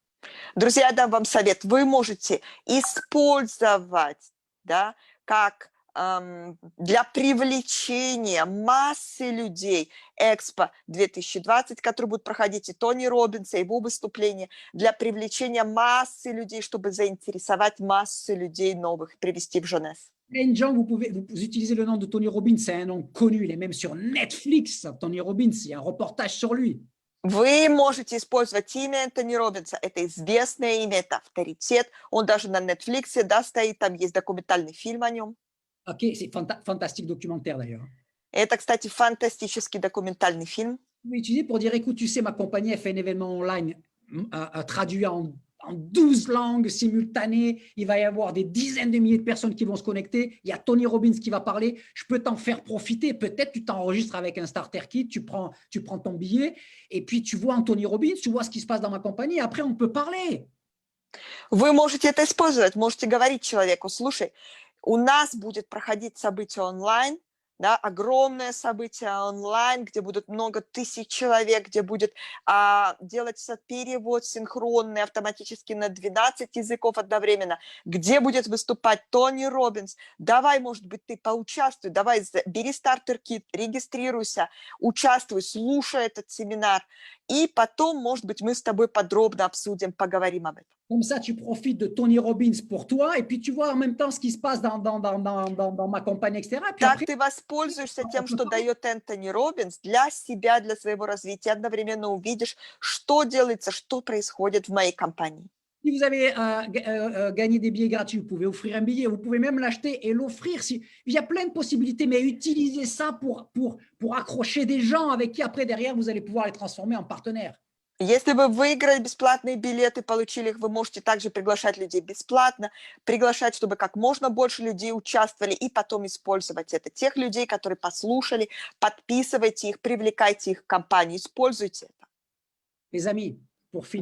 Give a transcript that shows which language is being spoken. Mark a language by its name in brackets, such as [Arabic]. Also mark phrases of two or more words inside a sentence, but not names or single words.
[Russian] Друзья, я дам вам совет. Вы можете использовать, да, как для привлечения массы людей. Экспо 2020, который будет проходить, и Тони Роббинса, и его выступления, для привлечения массы людей, чтобы заинтересовать массу людей новых, привести в Женес. [French] Plein de gens, vous utilisez le nom de Tony Robbins, c'est un nom connu, il est même sur Netflix, Tony Robbins, il y a un reportage sur lui. [Russian] Вы можете использовать имя Тони Роббинса. Это известное имя, это авторитет. Он даже на Netflix, да, стоит, там есть документальный фильм о нем. [French] Ok, c'est fantastique documentaire d'ailleurs. Это, кстати, фантастический документальный фильм. Vous pouvez utiliser pour dire, écoute, tu sais, ma compagnie a fait un événement online traduit en 12 langues simultanées. Il va y avoir des dizaines de milliers de personnes qui vont se connecter. Il y a Tony Robbins qui va parler. Je peux t'en faire profiter. Peut-être tu t'enregistres avec un [English] starter kit, [French] tu prends ton billet et puis tu vois Tony Robbins, tu vois ce qui se passe dans ma compagnie. Et après, on peut parler. [Russian] Вы можете это использовать, можете говорить человеку: слушай, у нас будет проходить событие онлайн, да, огромное событие онлайн, где будут много тысяч человек, где будет делаться перевод синхронный автоматически на 12 языков одновременно, где будет выступать Тони Роббинс. Давай, может быть, ты поучаствуй, давай, бери стартер-кит, регистрируйся, участвуй, слушай этот семинар, и потом, может быть, мы с тобой подробно обсудим, поговорим об этом. [French] Comme ça, tu profites de Tony Robbins pour toi et puis tu vois en même temps ce qui se passe dans ma compagnie, etc. Puis [Russian] Так [French] après, [Russian] ты воспользуешься тем, что дает Энтони Роббинс для себя, для своего развития, одновременно увидишь, что делается, что происходит в моей компании. [French] si vous avez gagné des billets gratuits, vous pouvez offrir un billet, vous pouvez même l'acheter et l'offrir. Il y a plein de possibilités, mais utilisez ça pour accrocher des gens avec qui après, derrière, vous allez pouvoir les transformer en partenaires. [Russian] Если вы выиграли бесплатные билеты, получили их, вы можете также приглашать людей бесплатно, приглашать, чтобы как можно больше людей участвовали, и потом использовать это. Тех людей, которые послушали, подписывайте их, привлекайте их в компанию, используйте это. [French] Les amis, pour finir,